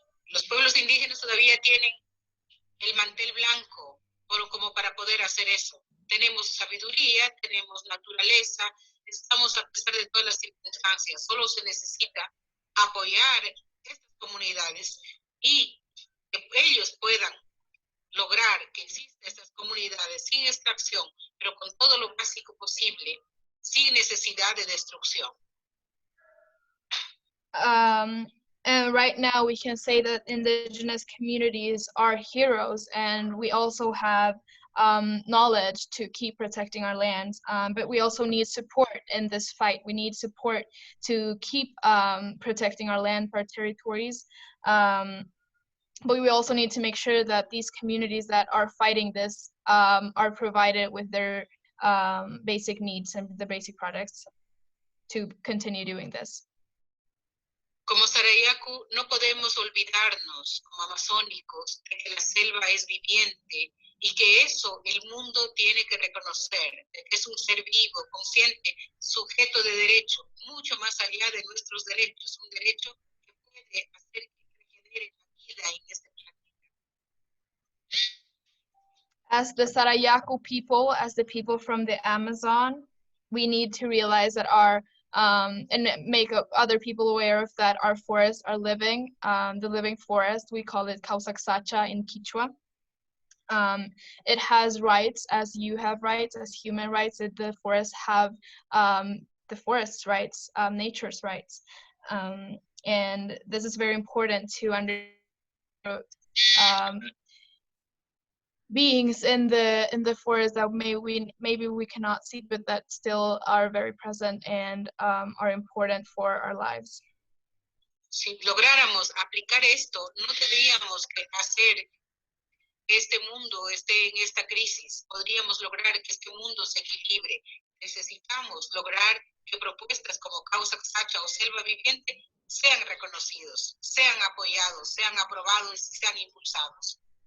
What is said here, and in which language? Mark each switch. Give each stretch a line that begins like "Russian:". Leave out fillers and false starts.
Spanish: Los pueblos indígenas todavía tienen el mantel blanco como para poder hacer eso. Tenemos sabiduría, tenemos naturaleza, estamos a pesar de todas las circunstancias. Solo se necesita apoyar estas comunidades y que ellos puedan lograr que existan estas comunidades sin extracción, pero con todo lo básico posible, sin necesidad de destrucción.
English: And right now we can say that indigenous communities are heroes, and we also have knowledge to keep protecting our lands, but we also need support in this fight. We need support to keep protecting our land, our territories, but we also need to make sure that these communities that are fighting this are provided with their basic needs and the basic products to continue doing this.
Spanish: Como Sarayaku, no podemos olvidarnos, como amazónicos, de que la selva es viviente y que eso el mundo tiene que reconocer, de que es un ser vivo, consciente, sujeto de derecho, mucho más allá de nuestros derechos, un derecho que puede hacer que regenere la vida en este planeta.
English: As the Sarayaku people, as the people from the Amazon, we need to realize that and make other people aware of that our forests are living, the living forest. We call it Kausaksacha in Kichwa. It has rights as you have rights, as human rights. The forests have the forest's rights, nature's rights. And this is very important to understand beings in the forest that maybe we cannot see, but that still are very present and are important for our lives.
Spanish: Si lográramos aplicar esto, no tendríamos que hacer que este mundo esté en esta crisis. Podríamos lograr que este mundo se equilibre. Necesitamos lograr que propuestas como Kausaksacha o selva viviente sean reconocidos, sean apoyados, sean aprobados y sean impulsados.